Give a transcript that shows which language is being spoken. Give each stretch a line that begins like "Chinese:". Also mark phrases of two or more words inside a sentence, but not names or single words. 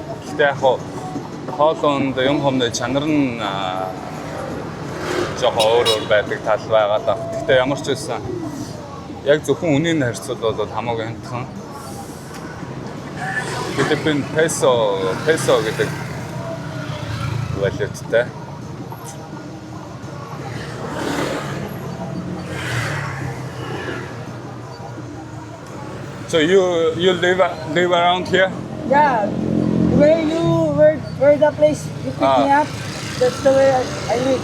Mongolian: Гэхдээ яг хоолонд юм хомны чанар нь жоохон өөр байдаг тал байгаа даа. Гэхдээ ямар ч байсан яг зөвхөн үнийн харьцуулбал хамаагүй хямдхан. Филиппин песо гэдэг валюттай.
English: So you live around here? Yeah, where the place you pick me up, that's the way I live.